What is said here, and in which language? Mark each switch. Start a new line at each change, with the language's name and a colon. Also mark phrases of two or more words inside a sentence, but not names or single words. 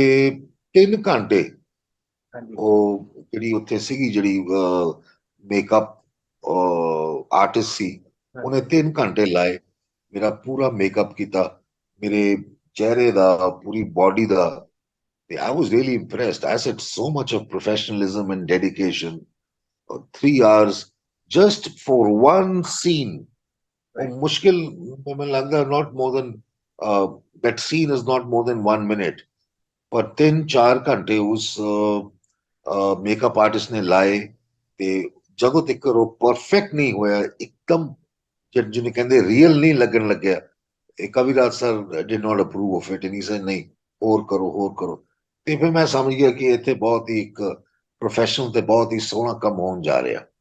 Punjabi: ਤੇ 3 ਘੰਟੇ ਹਾਂਜੀ ਉਹ ਜਿਹੜੀ ਉੱਥੇ ਸੀਗੀ ਜਿਹੜੀ ਮੇਕਅਪ ਆਰਟਿਸਟ ਸੀ, ਉਹਨੇ 3 ਘੰਟੇ ਲਾਏ, ਮੇਰਾ ਪੂਰਾ ਮੇਕਅਪ ਕੀਤਾ, ਮੇਰੇ ਚਿਹਰੇ ਦਾ, ਪੂਰੀ ਬਾਡੀ ਦਾ।
English: ਤੇ I was really impressed. I said so much of professionalism and dedication. 3 hours just for one scene. right.
Punjabi: ਮੁਸ਼ਕਿਲ ਮੈਨੂੰ ਲੱਗਦਾ
English: not more than that scene is not more than 1 minute,
Punjabi: ਪਰ 3-4 ਘੰਟੇ ਉਸ ਮੇਕਅਪ ਆਰਟਿਸਟ ਨੇ ਲਾਏ। ਤੇ ਜਦੋਂ ਤੱਕ ਉਹ ਪਰਫੈਕਟ ਨਹੀਂ ਹੋਇਆ ਇੱਕਦਮ, ਜਿਹਨੂੰ ਕਹਿੰਦੇ ਰੀਅਲ ਨਹੀਂ ਲੱਗਣ ਲੱਗਿਆ, ਇਹ ਕਵੀਰਾਜ
English: sir did not approve of it,
Punjabi: ਨਹੀਂ ਸਰ ਨਹੀਂ ਹੋਰ ਕਰੋ ਹੋਰ ਕਰੋ। ਤੇ ਫਿਰ ਮੈਂ ਸਮਝ ਗਿਆ ਕਿ ਇੱਥੇ ਬਹੁਤ ਹੀ ਇੱਕ ਪ੍ਰੋਫੈਸ਼ਨਲ ਤੇ ਬਹੁਤ ਹੀ ਸੋਹਣਾ ਕੰਮ ਹੋਣ ਜਾ ਰਿਹਾ।